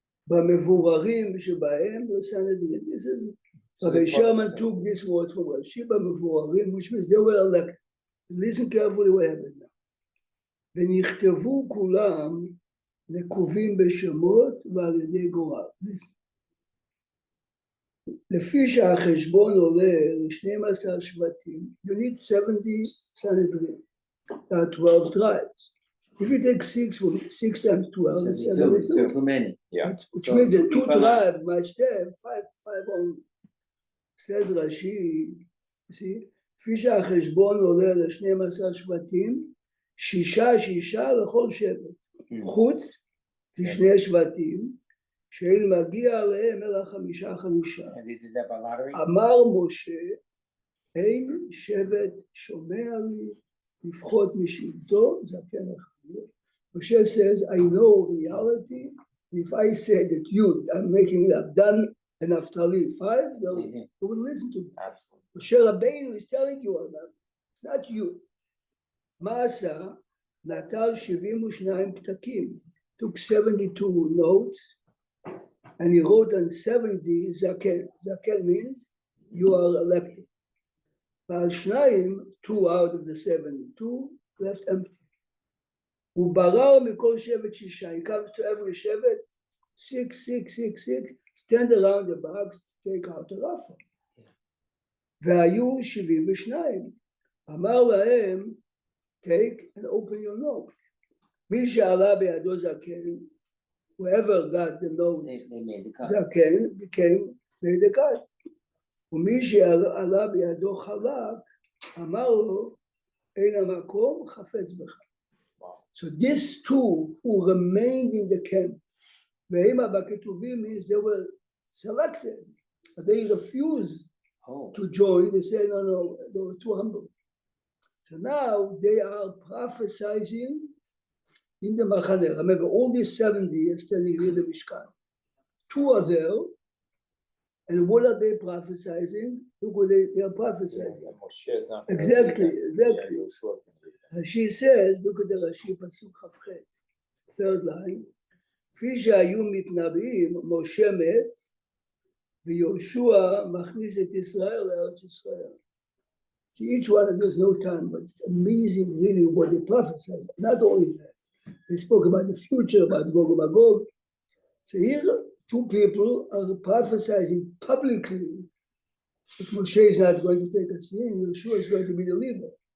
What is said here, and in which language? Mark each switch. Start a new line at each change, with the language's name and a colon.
Hebrew: במבוררים שבהם לסנהדרין.
English: This is, Rabbi Sherman took this word from Rashi, במבוררים, which means they were elected. Listen carefully what happened now.
Hebrew: ונכתבו כולם נקובים בשמות ועל ידי גורל. לפי שהחשבון עולה ל-12 שבטים,
English: you need 70 Sanhedrin. There are 12 tribes. If you take 6 times 12, it's 72. too many. Yeah. Which So, means that 2 if I'm- tribes might have 5 only. Says Rashi, you see,
Hebrew: לפי שהחשבון עולה ל-12 שבטים, 6 לכל שבט. חוץ משני שבטים, שאין מגיע עליהם אלא 5
English: And they did that by lottery?
Hebrew: אמר משה, אין שבט שומע לי לפחות משבטו זקן אחרי.
English: Moshe says, I know reality. If I say that you, I'm making it up, Dan and Naphtali 5, they will listen to me. Absolutely. Moshe Rabbeinu is telling you all that. It's not you.
Hebrew: מה עשה? נטל 72 פתקים.
English: Took 72 notes and he wrote on 70 zaken. Zaken means you are elected.
Hebrew: ועל 2,
English: 2 out of the 72 left empty.
Hebrew: הוא ברר מכל שבט 6.
English: He comes to every שבט, 6, 6, 6, 6, stand around the box, take out the raffle.
Hebrew: והיו 72. אמר להם,
English: take and open your note.
Hebrew: מי שעלה בידו זקן,
English: whoever got the note, They made the cut. זקן, became made the cut.
Hebrew: ומי שעלה בידו חלק, אמר לו, אין המקום חפץ בך.
English: So these two who remained in the camp,
Hebrew: והמה בכתובים
English: means they were selected, but they refused to join. They said, no, they were too humble. So now they are prophesying in the Machane. Remember, all these 70 are standing here in the Mishkan. 2 are there, and what are they prophesying? Look what they are prophesying. Moshe is not. Exactly, exactly. Yeah, Yeshua is gonna read that. She says, look at the Rashi Pasuk Chavchet, 3rd line.
Hebrew: כפי שהיו מתנבאים, משה מת, ויהושע מכניס את ישראל לארץ ישראל.
English: See, each one of there's no time, but it's amazing really what they prophesied. Not only that, they spoke about the future, about Gog and Magog. So here, 2 people are prophesying publicly that Moshe is not going to take a sin, Yeshua is going to be the leader.